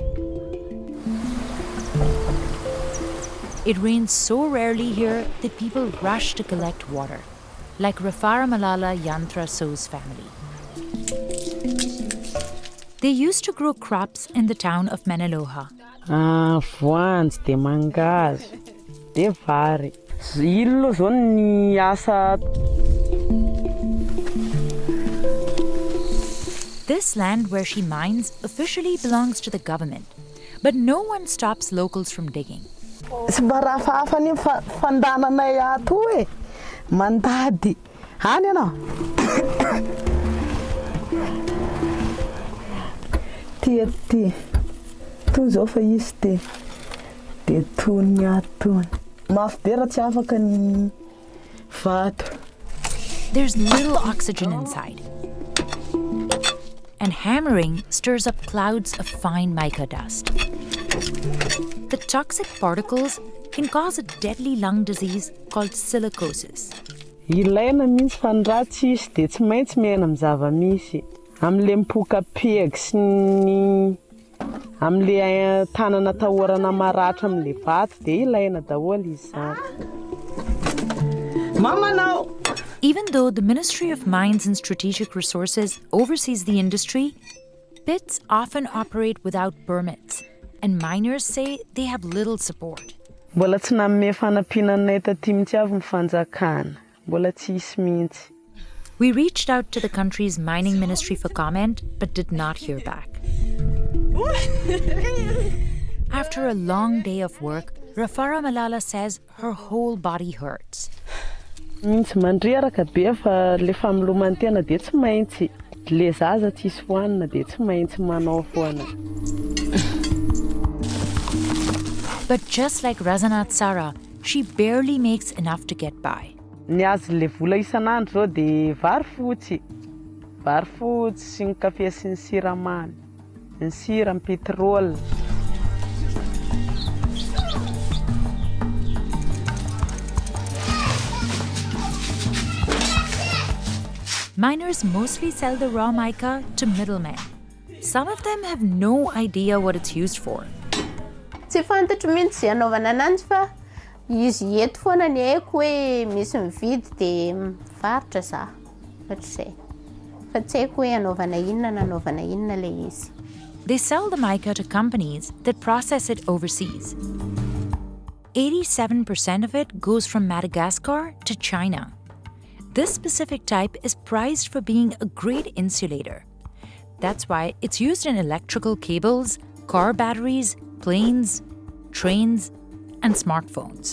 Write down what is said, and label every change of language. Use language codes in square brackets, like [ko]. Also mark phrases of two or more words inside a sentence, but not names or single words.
[en] It rains so rarely here that people rush to collect water, like Rafara Malala Yantra So's family. They used to grow crops in the town of Menaloha. [mg] Voanjo, de mangazo, de vary. Ilo zao ny asa. [en] This land where she mines officially belongs to the government, but no one stops locals from digging. [mg] Mandady. Any ano? Ty. Tu zao fa izy ty. dia tony atony mafy be raha tsy afaka ny vato. [en] There's little oxygen inside. And hammering stirs up clouds of fine mica dust. The toxic particles can cause a deadly lung disease called silicosis. [mg] Ilaina mihitsy fa ny raha tsy isy dia tsy maintsy miaina amin'ny zava-misy. Amin'ilay mipoka peg sy ny amin'ilay tanana tahorana maratra amin'ilay vato dia ilaina daholo izy izany. Mamanao! [en] Even though the Ministry of Mines and Strategic Resources oversees the industry, pits often operate without permits, and miners say they have little support. [mg] Mbola tsy nanome fanampiananay taty mihitsy avy ny fanjakana. Mbola tsy isy mihitsy. [en] We reached out to the country's mining ministry for comment, but did not hear back. After a long day of work, Rafara Malala says her whole body hurts. [mg] Mihitsy mandreraka be fa le familomany tena dia tsy maintsy. Le zaza tsy isy hoanina dia tsy maintsy manao foana. [en] But just like Razanat Sara, she barely makes enough to get by. [mg] Ny azo le vola isan'andro zao dia vary fotsy sy ny kafe sy ny siramamy, ny sira, ny petrol. [en] Miners mostly sell the raw mica to middlemen. Some of them have no idea what it's used for. [mg] Tsy fantatro mihitsy anaovana ananjy fa izy eto foana ny haiko hoe misy mividy dia mivarotra za. Ohatr'izay. Fa tsy haiko hoe anaovana inona na anaovana inona ilay izy. [en] They sell the mica to companies that process it overseas. 87% of it goes from Madagascar to China. This specific type is prized for being a great insulator. That's why it's used in electrical cables, car batteries, planes, trains, and smartphones.